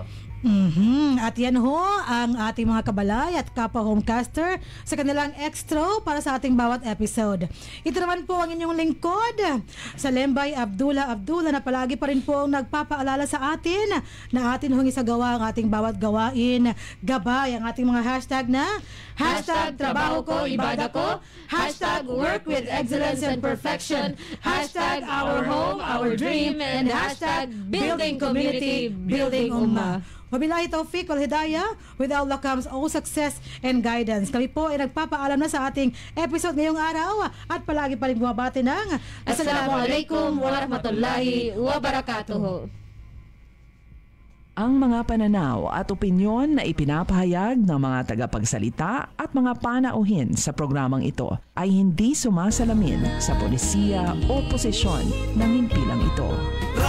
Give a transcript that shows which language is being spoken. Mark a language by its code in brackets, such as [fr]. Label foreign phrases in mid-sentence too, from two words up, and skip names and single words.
[tl] At yan ho ang ating mga kabalay at kapwa homecaster sa kanilang extra para sa ating bawat episode. Ito naman po ang inyong lingkod sa Lembay Abdullah na palagi pa rin po ang nagpapaalala sa atin na atin hong isagawa ang ating bawat gawain, gabay ang ating mga hashtag na hashtag trabaho ko, ibada ko, [en] hashtag work with excellence and perfection, hashtag our home, our dream, and hashtag building community, building ummah. [ar] وبالله التوفيق والهداية, [en] with Allah comes all success and guidance. [tl] Kami po ay nagpapaalam na sa ating episode ngayong araw at palagi pa rin bumabati ng [ar] السلام عليكم ورحمة الله وبركاته. [tl] Ang mga pananaw at opinyon na ipinapahayag ng mga tagapagsalita at mga panauhin sa programang ito ay hindi sumasalamin sa polisiya o posisyon ng himpilang ito.